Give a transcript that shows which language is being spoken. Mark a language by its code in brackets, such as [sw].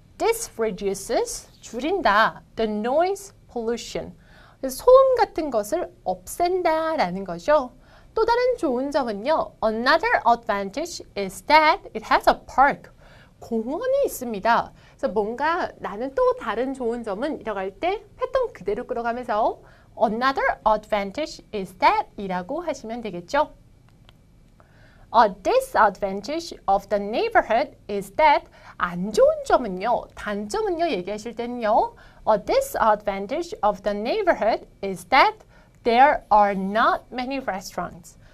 [en] This reduces [ko] 줄인다. [en] The noise pollution. [ko] 소음 같은 것을 없앤다라는 거죠. 또 다른 좋은 점은요. [en] Another advantage is that it has a park. [ko] 공원이 있습니다. 그래서 뭔가 나는 또 다른 좋은 점은 이라고 할 때 패턴 그대로 끌어가면서 [en] Another advantage is that [ko] 이라고 하시면 되겠죠. [en] A disadvantage of the neighborhood is that [ko] 안 좋은 점은요. 단점은요. 얘기하실 때는요. [en] A disadvantage of the neighborhood is that there are not many restaurants.